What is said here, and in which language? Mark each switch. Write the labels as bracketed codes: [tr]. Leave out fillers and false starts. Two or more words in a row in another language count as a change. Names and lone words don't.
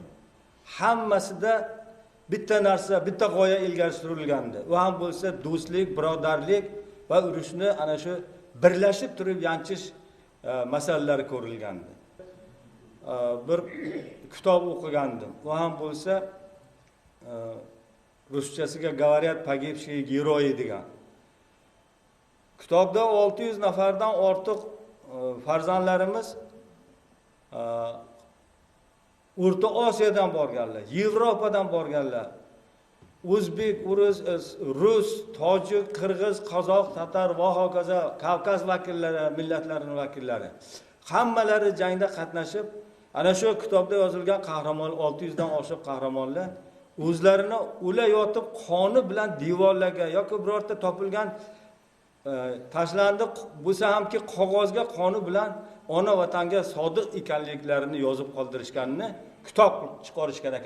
[uz] Hammasida bitta narsa, bitta g'oya ilgari surilgandi. U ham bo'lsa do'stlik, birodarlik va urushni ana shu birlashib turib yanchish masalalari ko'rilgandi. Bir kitob o'qigandim. U ham bo'lsa ruschasiga [ru] "Говорят погибшие герои" [uz] degan. Kitobda 600 nafardan ortiq farzandlarimiz O'rta Osiyodan borganlar, Yevropadan borganlar. O'zbek, rus, tojik, qirg'iz, qozoq, tatar va hokazo Kavkaz vakillari, millatlarining vakillari hammalari jangda qatnashib, ana shu kitobda yozilgan qahramon 600 dan oshiq qahramonlar o'zlarini o'layotib qoni bilan devorlarga yoki birorta topilgan tashlandi bo'lsa hamki qog'ozga qoni bilan ona vatanga sodiq ekanliklarini yozib qoldirishganini kitob chiqarishgan ekan.